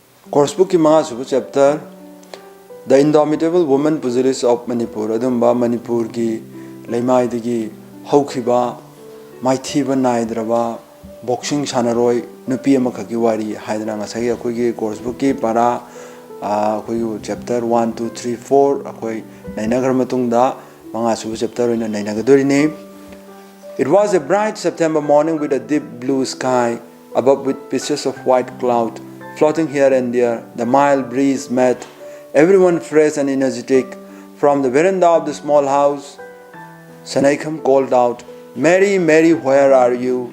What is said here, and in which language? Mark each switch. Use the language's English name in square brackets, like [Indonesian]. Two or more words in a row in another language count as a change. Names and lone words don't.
[English] Course book [Manipuri] ki mga subu chapter The Indomitable Woman Pugilis of Manipur adumba Manipur ki leimai digi haukiba maithiba naidraba boxing sanaroi nupi ama khaki wari haidana ngasai akoi ki [English] course book [Manipuri] ki para akoi chapter 1 2 3 4 akoi nainagar matungda mga subu chapter oina nainagadori ne. [English] It was a bright September morning with a deep blue sky above with pieces of white cloud floating here and there. The mild breeze met everyone fresh and energetic. From the veranda of the small house, Sanaikam called out, "Mary, Mary, where are you?"